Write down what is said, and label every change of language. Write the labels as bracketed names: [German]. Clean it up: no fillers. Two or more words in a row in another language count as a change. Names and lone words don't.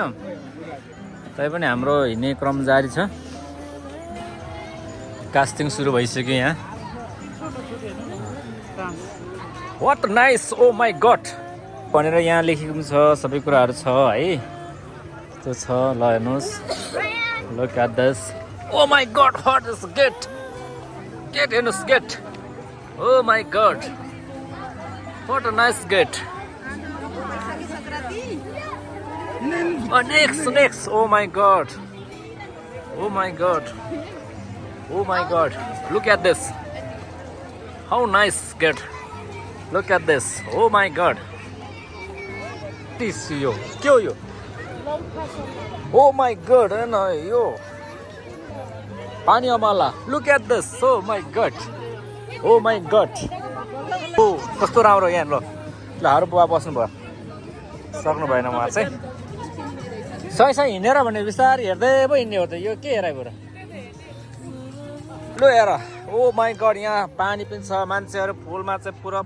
[Nepali] तैपनि हाम्रो हिँड्ने क्रम जारी छ। कास्टिङ सुरु भइसक्यो यहाँ। [English] what nice oh my god [Nepali] भनेर यहाँ लेखेको छ। सबै कुराहरू छ है। त्यो छ ल हेर्नुहोस्। [English] Look at this. Oh my god what is gate gate हेर्नुहोस् gate। Oh my god what a nice gate. Next oh my god oh my god oh my god look at this how nice gate. Look at this oh my god. [Nepali] यो के हो यो? [English] oh my god [Nepali] हेर्न यो पानी अमला। [English] Look at this oh my god oh my god. [Nepali] ओ कस्तो राम्रो यहाँ। ल हारू बुवा बस्नु भयो। सक्नु भएन उहाँ चाहिँ। सही हिँडेर भने बिस्तारै हेर्दै पो हिँड्ने हो त। यो के हेराइ बरु लो हेर [English] oh my god [Nepali] यहाँ पानी पनि छ मान्छेहरू फुलमा चाहिँ पुरा